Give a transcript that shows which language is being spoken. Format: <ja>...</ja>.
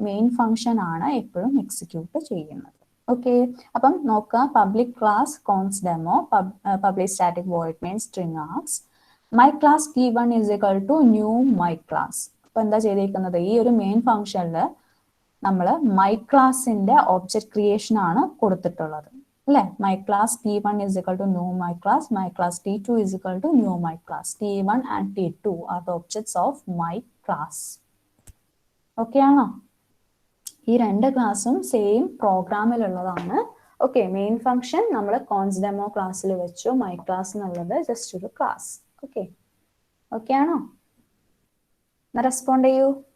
<ml>Main function ആണ് എപ്പോഴും execute ചെയ്യുന്നത്. ഓക്കെ, അപ്പം നോക്കുക, public class cons demo, public static void main string ആർഗ്സ്, my class p1</ml> <en>is equal to</en> <ml>new my class. അപ്പൊ എന്താ ചെയ്തിരിക്കുന്നത്, ഈ ഒരു മെയിൻ ഫംഗ്ഷനിൽ നമ്മൾ മൈ ക്ലാസിന്റെ ഒബ്ജക്ട് ക്രിയേഷൻ ആണ് കൊടുത്തിട്ടുള്ളത് അല്ലെ. My class p1</ml> <en>is equal to</en> <ml>new my class, my class p2 is equal to new my class.</ml> <en>t1 and t2 are the objects of my class.</en> <ml>Okay ആണോ? ഈ രണ്ട് ക്ലാസ്സും same പ്രോഗ്രാമിലുള്ളതാണ്. Okay, main function നമ്മൾ cons demo ക്ലാസ്സിൽ വെച്ചു, my class എന്നുള്ളത് just ഒരു class. Okay, okay ആണോ? റെസ്പോണ്ട് ചെയ്യൂ.</ml>